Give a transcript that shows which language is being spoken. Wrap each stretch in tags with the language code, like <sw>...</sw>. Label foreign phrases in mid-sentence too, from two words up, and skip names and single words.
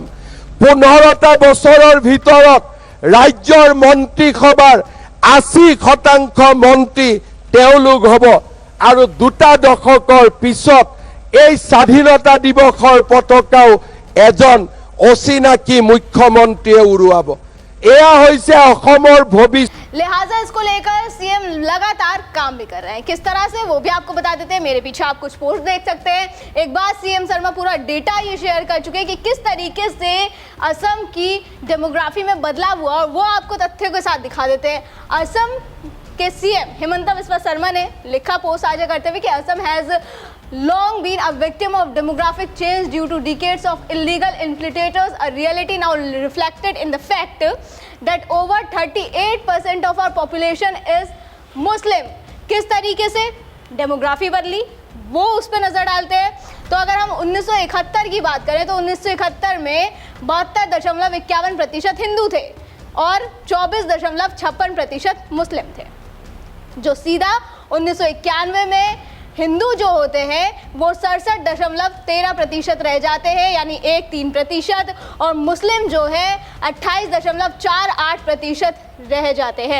<as>15টা বছৰৰ ভিতৰত ৰাজ্যৰ মন্ত্ৰীসভাৰ 80% মন্ত্ৰী তেওঁলোক হ'ব আৰু 2টা দশকৰ পিছত এই স্বাধীনতা দিৱসৰ পতাকাও এজন অচিনাকি মুখ্যমন্ত্ৰীয়ে উৰুৱাব। এয়া হৈছে অসমৰ ভৱিষ্যত।</as> <hi>लिहाजा इसको लेकर सीएम लगातार काम भी कर रहे हैं। किस तरह से वो भी आपको बता देते हैं। मेरे पीछे आप कुछ पोस्ट देख सकते हैं। एक बार सीएम शर्मा पूरा डेटा ये शेयर कर चुके हैं कि किस तरीके से असम की डेमोग्राफी में बदलाव हुआ, और वो आपको तथ्यों के साथ दिखा देते हैं। असम के सीएम हिमंता बिस्वा शर्मा ने लिखा पोस्ट साझा करते हुए कि असम</hi> <en>हैज long been a victim of demographic change due to decades of illegal infiltrators, a reality now reflected in the fact that over 38% of our population is Muslim।</en> <hi>किस तरीके से डेमोग्राफी बदली वो उस पर नज़र डालते हैं। तो अगर हम 1971 की बात करें तो 1971 में 72.51% हिंदू थे और 24.56% मुस्लिम थे, जो सीधा 1991 में हिंदू जो होते हैं वो 67.13% रह जाते हैं, यानी 1.3%, और मुस्लिम जो है 28.48% रह जाते हैं।</hi>